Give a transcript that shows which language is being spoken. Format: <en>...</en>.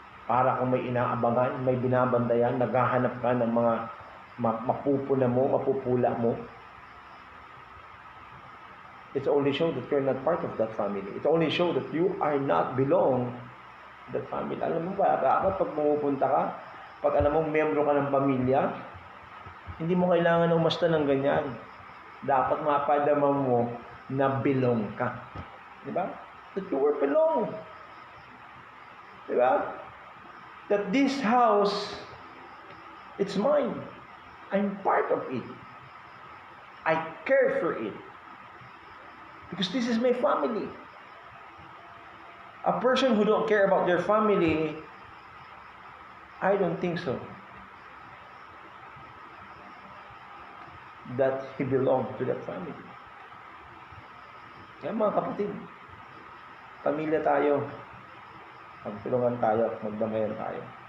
<tl>Para kung may inaabangan, may binabandayan, naghahanap ka ng mga mapupula mo.</tl> <en>It's only show that you're not part of that family. It only show that you are not belong to that family.</en> <tl>Alam mo ba, dapat pag pumupunta ka, pag alam mong membro ka ng pamilya, hindi mo kailangan umasta ng ganyan. Dapat mapadama mo na belong ka. Diba?</tl> <en>That you were belong.</en> <tl>Diba?</tl> <en>That this house, it's mine. I'm part of it. I care for it. Because this is my family. A person who don't care about their family, I don't think so that he belongs to that family.</en> <tl>Kaya mga kapatid, pamilya tayo, magtulungan tayo, magdamayan tayo.</tl>